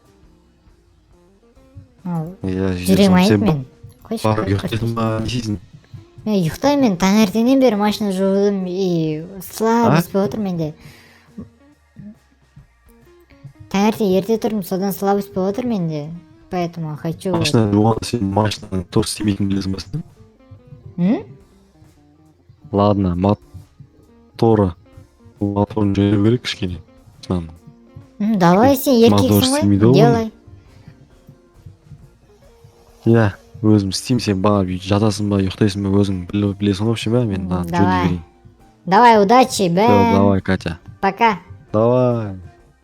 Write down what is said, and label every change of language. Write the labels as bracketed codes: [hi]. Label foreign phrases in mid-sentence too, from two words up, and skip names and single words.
[kk] Жүрегім айнып мен. Қойшы, Барып қойшы. ұйықтадың ба, не істейсің? Мен ұйықтаймын, таңертеңнен бері машина жудым [ru] и слабость [kk] болып отыр менде. Таңертең ерте тұрдым, содан слабость болып отыр менде. [ru] Поэтому хочу... [kk] Машина жуғанда сен машинаның дұрыс істемейтінін білесің ба сен? М? Ладно, моторын жөндеу керек кішкене. Машинаның. Давай сен еркексің істемейді ғой, ғой. [ru] делай. [kk] Иә, өзім істеймін, сен баға жатасың ба, ұйықтайсың ба, өзің білесің ғой, общем, мен жөндей [ru] Давай. [kk] берейін. [ru] Давай, удачи, Давай, Катя. Пока. Давай.